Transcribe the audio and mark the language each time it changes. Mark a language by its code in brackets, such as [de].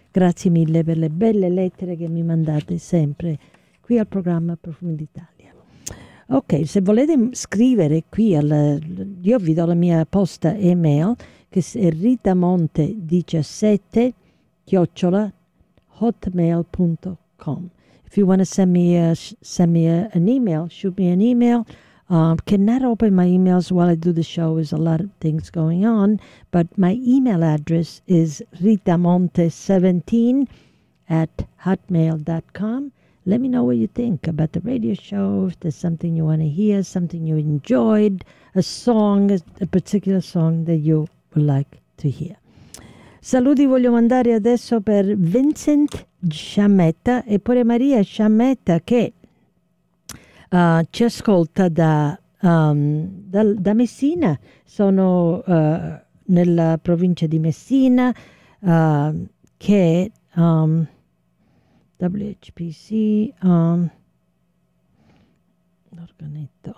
[it] Grazie mille per le belle lettere che mi mandate sempre qui al programma Profumi d'Italia. Ok, se volete scrivere qui, io vi do la mia posta email, che è ritamonte17@hotmail.com. [en] com. If you want to send me an email, shoot me an email. Cannot open my emails while I do the show. There's a lot of things going on. But my email address is ritamonte17@hotmail.com. Let me know what you think about the radio show, if there's something you want to hear, something you enjoyed, a song, a particular song that you would like to hear. [it] Saluti voglio mandare adesso per Vincent Sciametta e pure Maria Sciametta che ci ascolta da Messina. Sono nella provincia di Messina WHPC, l'organetto.